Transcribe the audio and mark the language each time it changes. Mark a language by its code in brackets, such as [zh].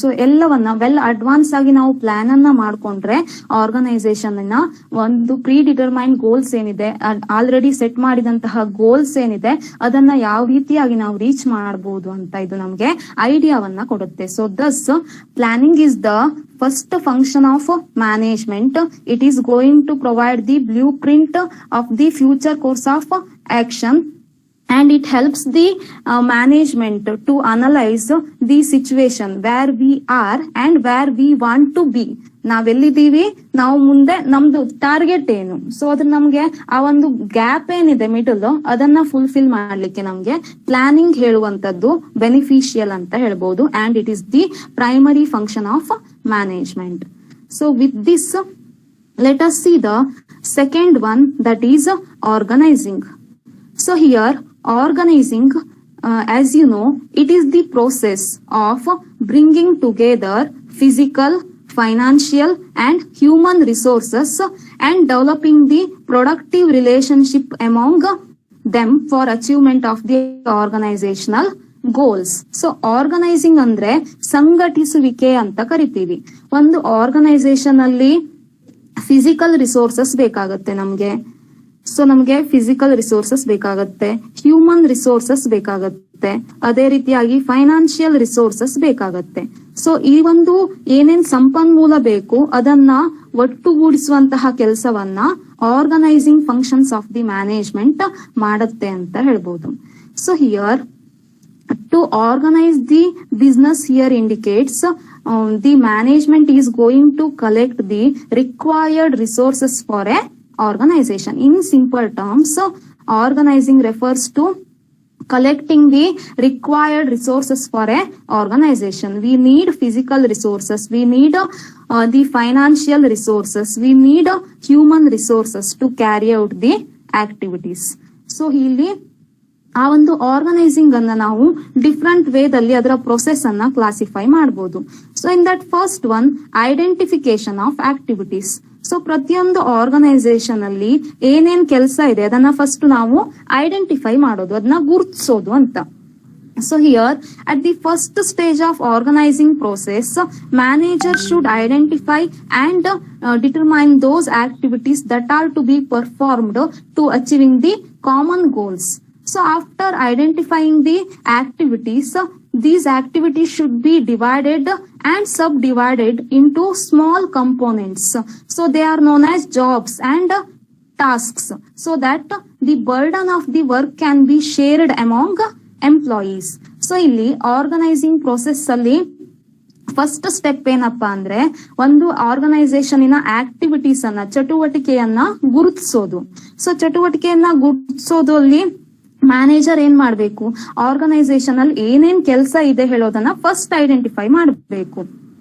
[kn] So ಎಲ್ಲವನ್ನ well advance ಆಗಿ ನಾವು ಪ್ಲಾನ್ ಅನ್ನ ಮಾಡ್ಕೊಂಡ್ರೆ ಆರ್ಗನೈಸೇಷನ್ ನ ಒಂದು ಪ್ರೀ ಡಿಟರ್ಮೈನ್ ಗೋಲ್ಸ್ ಏನಿದೆ, ಆಲ್ರೆಡಿ ಸೆಟ್ ಮಾಡಿದಂತಹ ಗೋಲ್ಸ್ ಏನಿದೆ, ಅದನ್ನ ಯಾವ ರೀತಿಯಾಗಿ ನಾವು ರೀಚ್ ಮಾಡಬಹುದು ಅಂತ ಇದು ನಮ್ಗೆ ಐಡಿಯಾವನ್ನ ಕೊಡುತ್ತೆ. [en] So thus planning is the first function of management. It is going to provide the blueprint of the future course of action, and it helps the management to analyze the situation where we are and where we want to be. [kn] ನಾವೆಲ್ಲಿದ್ದೀವಿ, ನಾವು ಮುಂದೆ ನಮ್ದು target ಏನು, so ಅದ್ರ ನಮ್ಗೆ ಆ ಒಂದು gap ಏನಿದೆ middle, ಅದನ್ನ ಫುಲ್ಫಿಲ್ ಮಾಡ್ಲಿಕ್ಕೆ ನಮ್ಗೆ ಪ್ಲಾನಿಂಗ್ ಹೇಳುವಂತದ್ದು ಬೆನಿಫಿಷಿಯಲ್ ಅಂತ ಹೇಳ್ಬೋದು. [en] And it is the primary function of management. So with this let us see the second one, that is organizing. So here organizing, as you know, it is the process of bringing together physical, financial and human resources and developing the productive relationship among them for achievement of the organizational goals. [kn] So organising ಅಂದ್ರೆ ಸಂಘಟಿಸುವಿಕೆ ಅಂತ ಕರಿತೀವಿ. ಒಂದು organisation ಅಲ್ಲಿ physical resources ಬೇಕಾಗುತ್ತೆ ನಮ್ಗೆ. So ನಮ್ಗೆ physical resources ಬೇಕಾಗತ್ತೆ, human resources ಬೇಕಾಗತ್ತೆ, ಅದೇ ರೀತಿಯಾಗಿ ಫೈನಾನ್ಷಿಯಲ್ ರಿಸೋರ್ಸಸ್ ಬೇಕಾಗತ್ತೆ. ಸೊ ಈ ಒಂದು ಏನೇನ್ ಸಂಪನ್ಮೂಲ ಬೇಕು ಅದನ್ನ ಒಟ್ಟುಗೂಡಿಸುವಂತಹ ಕೆಲಸವನ್ನ organising functions of the management ಮಾಡುತ್ತೆ ಅಂತ ಹೇಳ್ಬೋದು. [en] So here to organize the business here indicates the management is going to collect the required resources for a organization. In simple terms, organizing refers to collecting the required resources for a organization. We need physical resources, we need the financial resources, we need human resources to carry out the activities. [kn] So ಇಲ್ಲಿ ಆ ಒಂದು organising ಅನ್ನ ನಾವು different ವೇದಲ್ಲಿ ಅದರ process ಅನ್ನ classify ಮಾಡಬಹುದು. [en] So in that first one, identification of activities. [kn] So ಪ್ರತಿಯೊಂದು organisation ಅಲ್ಲಿ ಏನೇನ್ ಕೆಲಸ ಇದೆ ಅದನ್ನ ಫಸ್ಟ್ ನಾವು ಐಡೆಂಟಿಫೈ ಮಾಡೋದು, ಅದನ್ನ ಗುರುತಿಸೋದು ಅಂತ. [en] So here at the first stage of organizing process, manager should identify and determine those activities that are to be performed to achieving the common goals. So after identifying the activities, these activities should be divided and subdivided into small components. So they are known as jobs and tasks, so that the burden of the work can be shared among employees. [kn] So ಇಲ್ಲಿ organising process ಅಲ್ಲಿ first step ಏನಪ್ಪಾ ಅಂದ್ರೆ, ಒಂದು organisation activities ಅನ್ನ, ಚಟುವಟಿಕೆಯನ್ನ ಗುರುತಿಸೋದು. So ಚಟುವಟಿಕೆಯನ್ನ ಗುರುತಿಸೋದು ಅಲ್ಲಿ manager ಏನ್ ಮಾಡ್ಬೇಕು, ಆರ್ಗನೈಸೇಷನ್ ಅಲ್ಲಿ ಏನೇನ್ ಕೆಲಸ ಇದೆ ಹೇಳೋದನ್ನ ಫಸ್ಟ್ ಐಡೆಂಟಿಫೈ ಮಾಡಬೇಕು.